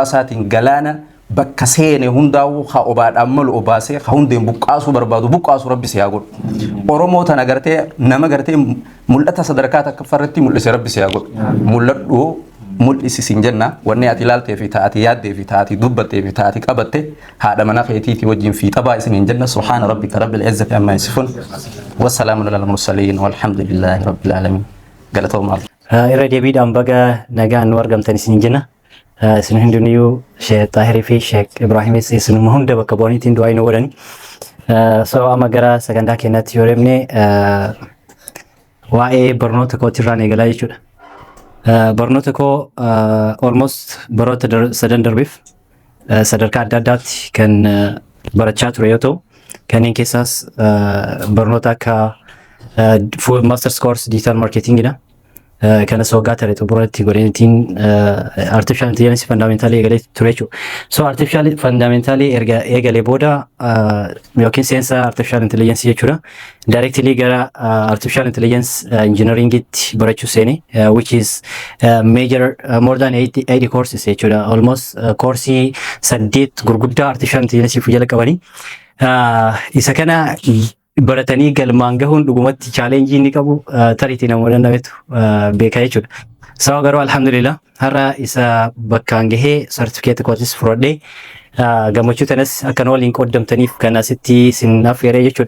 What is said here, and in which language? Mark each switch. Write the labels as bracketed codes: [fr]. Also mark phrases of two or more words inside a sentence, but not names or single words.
[om] isaatiin galaana bakka seene hundaa'u haa obaadhaan malu obaasee haa hundeen buqqaasuu barbaadu buqqaasuu rabbi si haa godhu Oromoo tana gartee nama gartee mul'ata sadarkaa takka farratti mul'ise rabbi si haa godhu mul'adhu mul'isi sin jenna wanni ati ilaaltee fi taati yaaddee fi taati dubbattee fi taati qabatte haadha mana keetiiti wajjin fi xabaa isiniin jenna [ar] سبحان ربك رب العزة عما يصفون وسلام على المرسلين والحمد لله رب العالمين [om] galatoomaa irra deebiidhaan baga nagaan nu argamtan isiniin jenna isin hundinuu Sheekh Xaahirii fi Sheekh Ibraahimis isinuma hunda bakka bu'aniitiin du'aa nu godhani so amma gara sagantaa keenyatti yoo deemne waa'ee barnoota kootirraan eegalaa jechuudha. Barnoota koo almost baroota sadan darbeef sadarkaa adda addaatti kan barachaa ture yoo ta'u kanneen keessaas barnoota akka [en] masters course digital marketingidha. [om] Kana waggaa ture xumuratti godhaniitiin [en] artificial intelligence fundamentally [om] eegalee ture jechuudha. So [en] artificial fundamentally [om] eegalee booda yookiin seensa [en] artificial intelligence [om] jechuudha. Directly gara [en] artificial intelligence engineeringitti [om] barachuu seene [en] which is major more than 80 courses [om] jechuudha. Almost koorsii 8 gurguddaa [en] artificial intelligence [om] jala qabanii isa kana baratanii galmaan gahuun dhugumatti challenge inni qabu tariitii namoota dandametu beekaa jechuudha. Sababa garuu alhamdulillah har'a isa bakkaan gahee certificate kootis fudhadhee gammachuu tanas akka waliin qoddamtaniif kan asitti sin affeeree jechuudha.